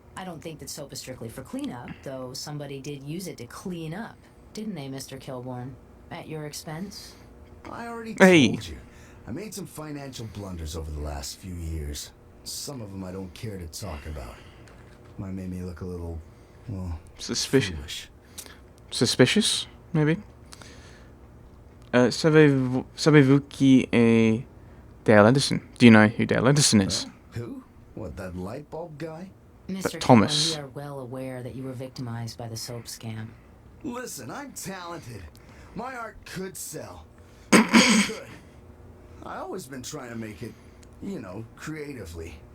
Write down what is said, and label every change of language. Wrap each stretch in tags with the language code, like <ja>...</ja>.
<en>I don't think that soap is strictly for cleanup, though somebody did use it to clean up, didn't they, Mr. Kilborn? At your expense? I already Hey. told you. I made some financial blunders over the last few years. Some of them I don't care to talk about. Might make me look a little, well, Suspicious? foolish. Suspicious, maybe?</en> <fr>Savez-vous qui est Dale Edison?</fr> <en>Do you know who Dale Edison is? Who? What, that light bulb guy? Mr. Thomas. Kilborn, we are well aware that you were victimized by the soap scam. Listen, I'm talented. My art could sell. It could. I always been trying to make it, you know, creatively.</en>